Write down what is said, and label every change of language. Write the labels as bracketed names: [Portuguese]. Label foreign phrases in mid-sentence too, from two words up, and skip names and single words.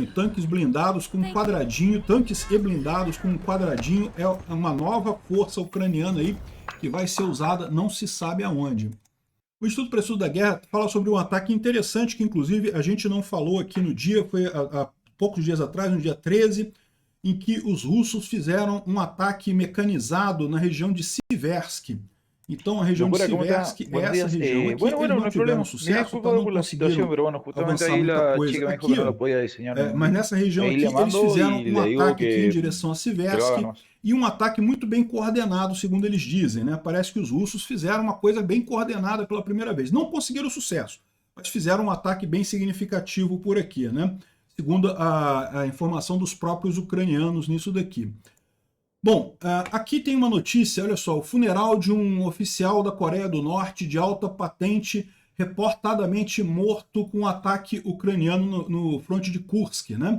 [Portuguese] Tanques blindados com um quadradinho, tanques e blindados com um quadradinho, é uma nova força ucraniana aí que vai ser usada não se sabe aonde. O Instituto para Estudo da Guerra fala sobre um ataque interessante que inclusive a gente não falou aqui no dia, foi há poucos dias atrás, no dia 13, em que os russos fizeram um ataque mecanizado na região de Siversk. Então, a região de [Spanish] Locura, ¿cómo te va? [Portuguese] Siversk é [Spanish] Buenos [Portuguese] essa [Spanish] días. [Portuguese] região aqui. Eles [Spanish] Bueno, [Portuguese] não [Spanish] no hay [Portuguese] tiveram [Spanish] problema. Mira, [Portuguese] sucesso, tá? [Spanish] disculpa [Portuguese] Não [Spanish] por la situación, [Portuguese] conseguiram [Spanish] pero bueno, justamente [Portuguese] avançar [Spanish] ahí [Portuguese] muita [Spanish] la [Portuguese] coisa [Spanish] chica me dijo que [Portuguese] aqui, [Spanish] no [Portuguese] ó. [Spanish] lo podía diseñar [Portuguese] Mas [Spanish] en... [Portuguese] nessa região [Spanish] Ahí le [Portuguese] aqui, eles [Spanish] mando [Portuguese] fizeram [Spanish] y [Portuguese] um [Spanish] le digo [Portuguese] ataque aqui em [Spanish] que [Portuguese] direção a [Spanish] lo haga [Portuguese] Siversk [Spanish] nomás. [Portuguese] e um ataque muito bem coordenado, segundo eles dizem, né? Parece que os russos fizeram uma coisa bem coordenada pela primeira vez. Não conseguiram sucesso, mas fizeram um ataque bem significativo por aqui, né? Segundo a informação dos próprios ucranianos nisso daqui. Bom, aqui tem uma notícia, olha só, o funeral de um oficial da Coreia do Norte de alta patente reportadamente morto com um ataque ucraniano no fronte de Kursk, né?